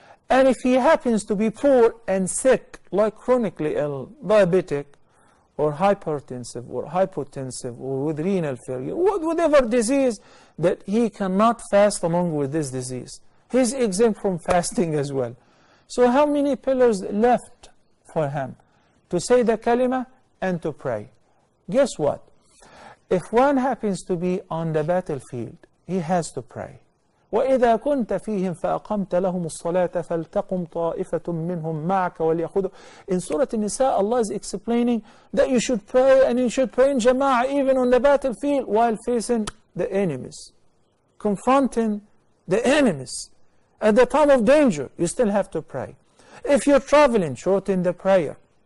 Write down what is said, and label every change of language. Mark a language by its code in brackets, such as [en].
[en] And if he happens to be poor and sick, like chronically ill, diabetic, or hypertensive, or hypotensive, or with renal failure, whatever disease, that he cannot fast along with this disease, he's exempt from fasting as well. So how many pillars left for him? To say the kalima and to pray. Guess what? If one happens to be on the battlefield, he has to pray. [ar] وإذا كنت فيهم فأقمت لهم الصلاة فلتقم طائفة منهم معك وليأخذوا. [en] In Surah An-Nisa, Allah is explaining that you should pray, and you should pray in jama'ah even on the battlefield while facing the enemies, confronting the enemies. At the time of danger, you still have to pray. If you're traveling, shorten the prayer.